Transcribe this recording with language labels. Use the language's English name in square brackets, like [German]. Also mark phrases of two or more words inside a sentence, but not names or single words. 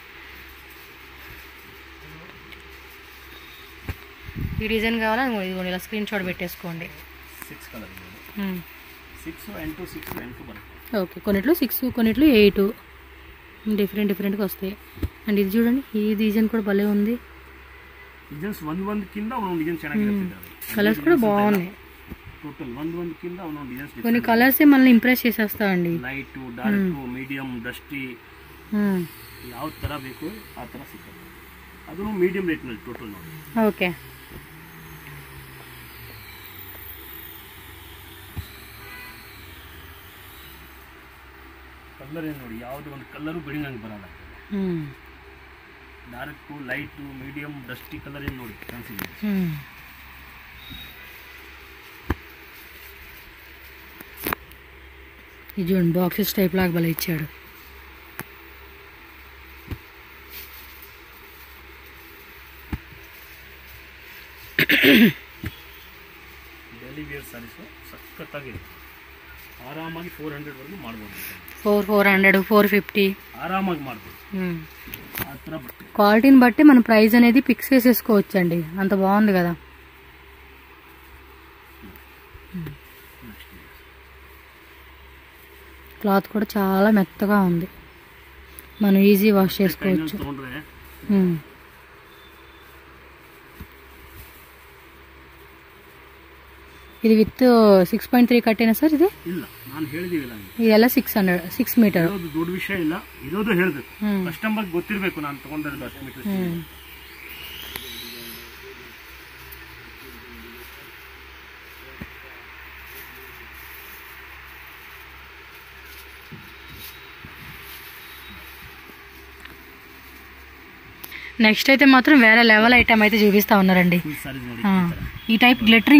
[Telugu] ఈ డిజైన్ కావాలా ఇదిగోండి ఇలా [English] screen shot [Telugu] పెట్టేసుకోండి ఓకే కొన్నిట్లో 6 కొన్నిట్లో 8 డిఫరెంట్గా వస్తాయి అండ్ ఇది చూడండి ఈ డిజైన్ కూడా భలే ఉంది కలర్స్ కూడా బాగున్నాయి కొన్ని కలర్స్ మనల్ని ఇంప్రెస్ చేసేస్తాయండి [English] light dark medium dusty [Kannada] ಯಾವ ತರ ಬೇಕು ಆ ತರ ಸಿಗುತ್ತೆ ಅದು [English] medium rate [Kannada] ನಲ್ಲಿ ಟೋಟಲ್ ನೋಡಿ ಓಕೆ ಕಲರ್ ಏನು ನೋಡಿ ಯಾವುದು ಒಂದು ಕಲರ್ ಬಿಡಿಂಗ್ ಬರಲ್ಲ [English] dark light medium dusty colour [Kannada] ಏನು ನೋಡಿ ಕಾಣಿಸಿದೆ [Telugu] ఇది చూడండి [English] boxes type [Telugu] లాగా భలే ఇచ్చాడు [English] daily wear sarees [Kannada] ಸಕ್ಕತ್ತಾಗಿದೆ ಆರಾಮಾಗಿ 400 ವರೆಗೂ ಮಾಡಬಹುದು 400 450 ఆరామాಗಿ ಮಾಡಬಹುದು ఆ ತರ [Telugu] క్వాలిటీని బట్టి మన ప్రైస్ అనేది ఫిక్స్ చేసేసుకోవచ్చు అండి అంత బాగుంది కదా క్లాత్ కూడా చాలా మెత్తగా ఉంది మనం [English] easy wash [Telugu] చేసుకోవచ్చు ఇది విత్ 6.3 కట్టేనా సార్ ఇది [Kannada] ಇಲ್ಲ ನಾನು ಹೇಳಿದಿಲ್ಲ ಇದೆಲ್ಲ 6 ಮೀಟರ್ ಇದು ದೊಡ್ಡ ವಿಷಯ ಇಲ್ಲ ಇರೋದು ಹೇಳಬೇಕು ಕಸ್ಟಮರ್ ಗೊತ್ತಿರಬೇಕು ನಾನು ತಗೊಂಡಿರೋದು ಅಷ್ಟು ಮೀಟರ್ [Telugu] నెక్స్ట్ అయితే మాత్రం వేరే [English] level item [Telugu] అయితే చూపిస్తా ఉన్నారండి ఈ [English] type glittering